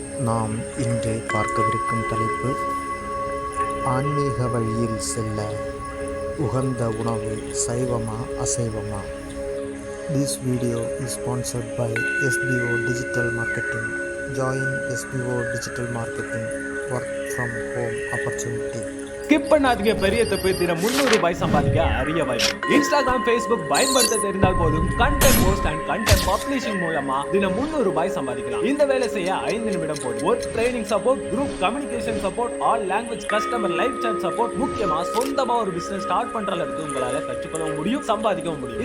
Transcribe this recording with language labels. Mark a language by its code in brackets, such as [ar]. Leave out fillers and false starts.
[ta] நாம் இன்று பார்க்கவிருக்கும் தலைப்பு ஆன்மீக வழியில் செல்ல உகந்த உணவு சைவமா அசைவமா. [en] This video is sponsored by SBO Digital Marketing. Join SBO Digital Marketing work from home opportunity. [ta] Skip பண்ணாதீங்க, பெரிய தப்பு. தினம் ₹300 சம்பாதிக்க அரிய வாய்ப்பு. இன்ஸ்டாகிராம், ஃபேஸ்புக் பயன்படுத்த தெரிந்தால் போதும். [en] content post and content publishing [ta] மூலமா தினம் ₹300 சம்பாதிக்கலாம். இந்த வேலை செய்ய 5 நிமிடம் போதும். [en] Work training support, group communication support, all language customer live chat support. [ta] முக்கியமா சொந்தமா ஒரு பிசினஸ் ஸ்டார்ட் பண்ற அளவுக்கு உங்களால கற்றுக்கொள்ள முடியும், சம்பாதிக்கவும் முடியும்.